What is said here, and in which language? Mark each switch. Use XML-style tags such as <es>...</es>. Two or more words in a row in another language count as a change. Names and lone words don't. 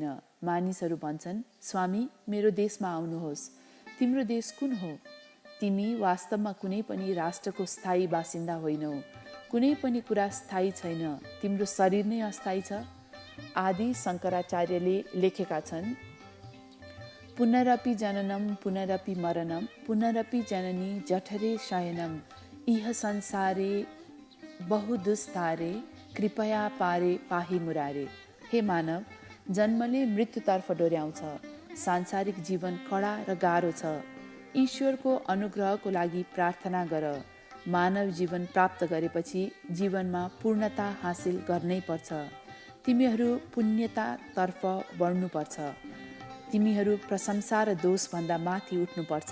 <ne>मानिसहरू भन्छन्, स्वामी, मेरो देशमा आउनुहोस्। तिम्रो देश कुन हो? तिमी वास्तवमा कुनै पनि राष्ट्रको स्थायी बासिन्दा होइनौ। कुनै पनि कुरा स्थायी छैन। तिम्रो शरीर नै अस्थायी छ। आदि शङ्कराचार्यले लेखेका छन्,</ne> <sa>पुनरपि जननम पुनरपि मरणम पुनरपि जननी जठरे शयनम इह संसारे बहुदुस्तारे कृपया पारे पाही मुरारे।</sa> <ne>हे मानव, जन्मले मृत्युतर्फ डोर्याउँछ। सांसारिक जीवन कडा र गाह्रो छ। ईश्वरको अनुग्रहको लागि प्रार्थना गर। मानव जीवन प्राप्त गरेपछि जीवनमा पूर्णता हासिल गर्नै पर्छ। तिमीहरू पुण्यतातर्फ बढ्नुपर्छ। तिमीहरू प्रशंसा र दोषभन्दा माथि उठ्नुपर्छ।</ne>